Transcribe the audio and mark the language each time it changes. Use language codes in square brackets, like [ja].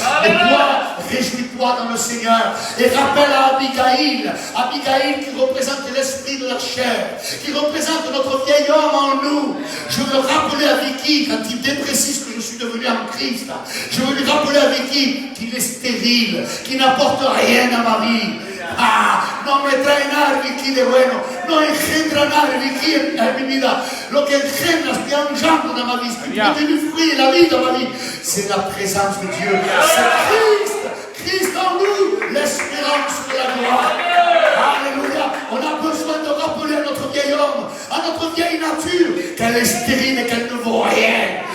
[fr] Mais toi, réjouis-toi dans le Seigneur. Et rappelle à Abigail qui représente l'esprit de la chair, qui représente notre vieil homme en nous. Je veux rappeler à Vicky, quand il déprécie ce que je suis devenu en Christ, je veux lui rappeler à Vicky qu'il est stérile, qu'il n'apporte rien à ma vie. [es] No me trae nada Vicky de bueno, no engendra nada Vicky en mi vida. Lo que engendra, [fr] ce qui engendre dans ma vie, ce qui produit du fruit et la vie dans ma vie, c'est la présence de Dieu. C'est Christ en nous, l'espérance de la gloire. Alléluia. On a besoin de rappeler à notre vieil homme, à notre vieille nature, qu'elle est stérile et qu'elle ne vaut rien.